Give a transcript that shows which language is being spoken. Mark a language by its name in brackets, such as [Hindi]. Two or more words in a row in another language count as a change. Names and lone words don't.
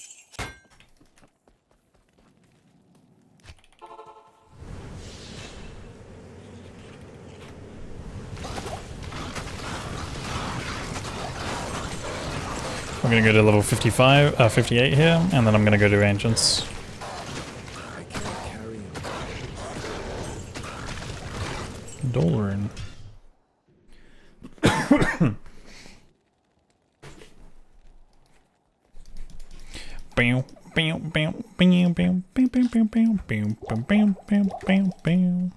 [English] I'm gonna go to level 58 here, and then I'm gonna go to Ancients. I can't carry him. Dolrin. Bam, bam, bam, bam, bam, bam, bam, bam, bam, bam, bam, bam, bam, bam.